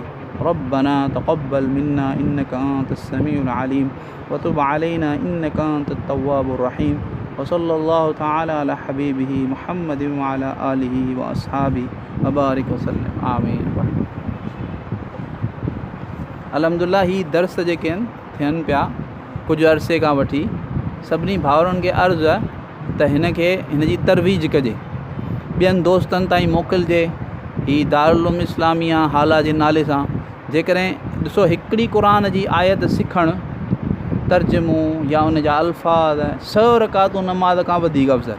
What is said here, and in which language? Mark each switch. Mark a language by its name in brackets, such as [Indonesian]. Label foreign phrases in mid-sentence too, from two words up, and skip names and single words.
[Arabic] ربنا تقبل منا إنك أنت السميع العليم وتب علينا إنك أنت التواب الرحيم. وصلى الله تعالى على حبيبه محمد وعلى آله وأصحابه وبارك وسلم. आमीन। [Sindhi] अल्हम्दुलिल्लाह ही दर्स जेके आहिनि थियनि पिया कुझु अरसे खां वठी, सभिनी भाउरनि खे अर्ज़ु आहे त हिन जी तरवीज कजे, ॿियनि दोस्तनि ताईं मोकिलिजे। ही दारुल उलूम इस्लामिया हाला जे नाले सां जेकॾहिं ॾिसो हिकिड़ी क़ुरान जी आयत सिखणु, तर्जुमो या उन जा अल्फाज़ 100 रकातूं नमाज़ खां वधीक अफ़ज़ल।